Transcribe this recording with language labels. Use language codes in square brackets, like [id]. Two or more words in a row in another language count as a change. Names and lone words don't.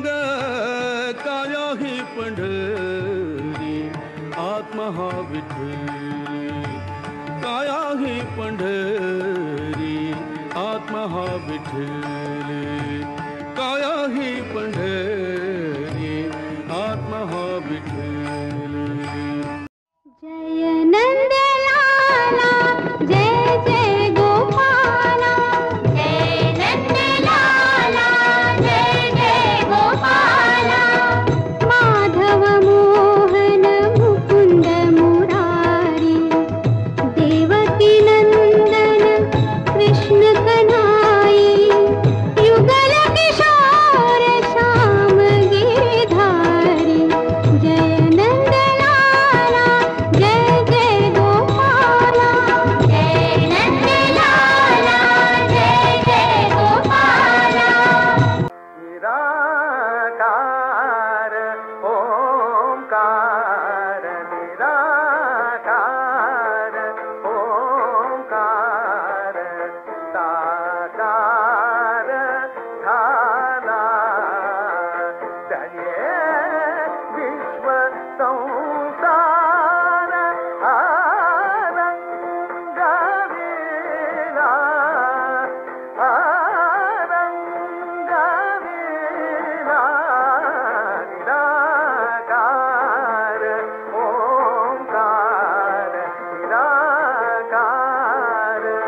[mr] काया ही पंढरी आत्मा हा विठ्ठल, काया ही पंढरी आत्मा हा विठ्ठल, काया ही पंढरी आत्मा हा विठ्ठल। [hi] जय नंदलाला जय जय गोपाला, जय नंदलाला जय जय गोपाला। माधव मोहन मुकुंद मुरारी, देवकी नंदन कृष्ण कन्हाई। युगल किशोर श्याम गिरधारी, जय नंदलाला जय जय गोपाला, जय नंदलाला जय जय गोपाला। [mr] निराकार ओंकार, निराकार ओंकार। साकार झाला त्याने विश्व संसार रंगविला, रंगविला। निराकार ओंकार, निराकार।